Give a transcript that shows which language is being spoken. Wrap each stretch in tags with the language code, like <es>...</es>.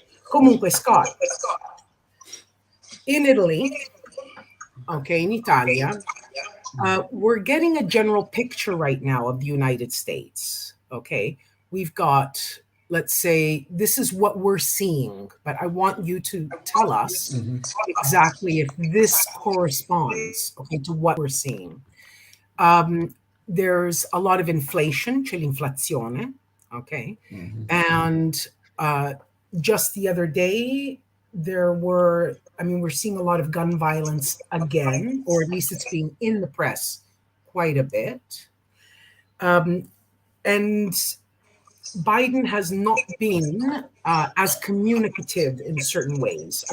<it>Comunque,</it> <en>Scott, in Italy,</en> <it>in Italia,</it> <en>we're getting a general picture right now of the United States, okay? We've got let's say, this is what we're seeing, but I want you to tell us exactly if this corresponds, okay, to what we're seeing. There's a lot of inflation,</en> <it>c'è l'inflazione,</it> <en>okay? And just the other day, we're seeing a lot of gun violence again, or at least it's being in the press quite a bit. And Biden has not been as communicative in certain ways.</en>